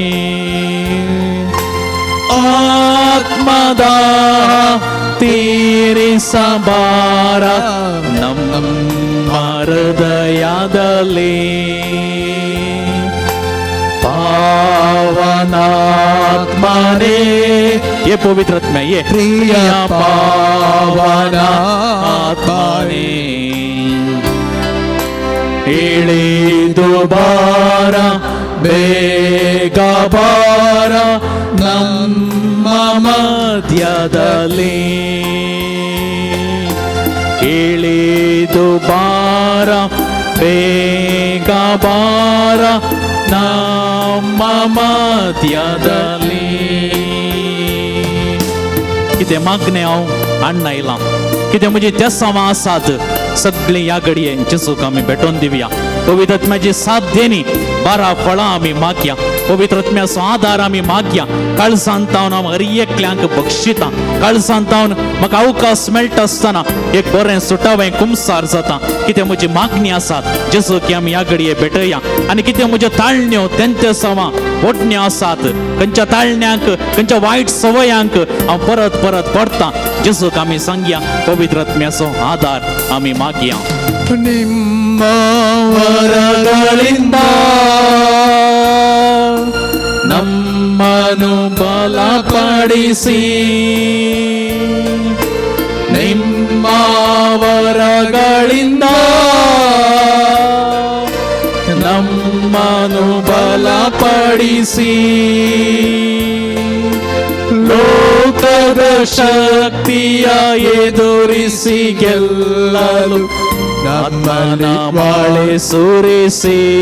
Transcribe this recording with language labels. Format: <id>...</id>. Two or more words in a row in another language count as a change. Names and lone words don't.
<kn>ಆತ್ಮದಾಹ ತೀರಿಸಬಾರ ನಮ್ಮ ಹೃದಯದಲ್ಲಿ. ಪಾವನಾತ್ಮನೆ, ಪಾವನಾತ್ಮನೇ</kn> <hi>ये पवित्र आत्मा ये</hi> <kn>ಪ್ರಿಯ ಪಾವನಾತ್ಮನೇ ಇಳಿದು ಬಾರ ಬೇಗ ಬಾರ ನಮ್ಮ ಮಧ್ಯದಲ್ಲಿ ಇಳಿದು ಬಾರ ಬೇಗ ಬಾರ ನಮ್ಮ</kn> <kok>मध्यादली कितें मागणे हांव हाडना आयलां कितें म्हजी तेसांवां आसात सगळीं ह्या घडये जेजूक आमी भेटोवन दिवया पवित्र आत्म्याची साथ देनी 12 फळां आमी मागया पवित्र आत्म्याचो आदार आमी मागया काळजांत हांव हर एकल्यांक बक्षितां काळजांत हांव म्हाका अवकाश मेळटा आसतना एक बरें सुटावें कुमसार जाता कितें म्हजी मागणी आसात जेजूक आमी ह्या घडये भेटया आनी कितें म्हज्यो ताळण्यो तेंतेसांवां ओडण्यो आसात खंयच्या ताळण्यांक खंयच्या वायट सवयांक हांव परत परत पडतां जेजूक आमी सांगया पवित्र आत्म्याचो आदार आमी मागया</kok> <kn>ನಿಮ್ಮ ವರಗಳಿಂದ ನಮ್ಮನ್ನು ಬಲಪಡಿಸಿ ನಿಮ್ಮ ವರಗಳಿಂದ ನಮ್ಮನ್ನು ಬಲಪಡಿಸಿ ಲೋಕದ ಶಕ್ತಿಯ ಎದುರಿಸಿ ಗೆಲ್ಲಲು ನಮ್ಮನ ಬಾಳೆ ಸುರಿಸಿ</kn>